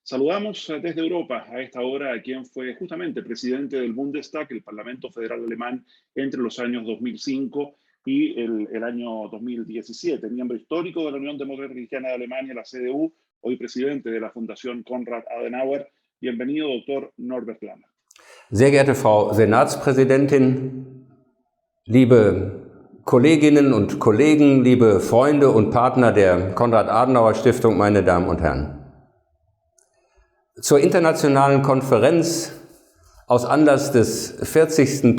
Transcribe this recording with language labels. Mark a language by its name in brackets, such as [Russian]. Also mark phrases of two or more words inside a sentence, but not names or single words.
[Spanish] Saludamos desde Europa a esta hora a quien fue justamente presidente del Bundestag, el Parlamento Federal Alemán, entre los años 2005 y el año 2017, miembro histórico de la Unión Demócrata Cristiana de Alemania, la CDU, hoy presidente de la Fundación Konrad Adenauer. Bienvenido, doctor Norbert Lammert. [German] Sehr geehrte Frau Senatspräsidentin, liebe Kolleginnen und Kollegen, liebe Freunde und Partner der Konrad-Adenauer-Stiftung, meine Damen und Herren. Zur internationalen Konferenz aus Anlass des 40.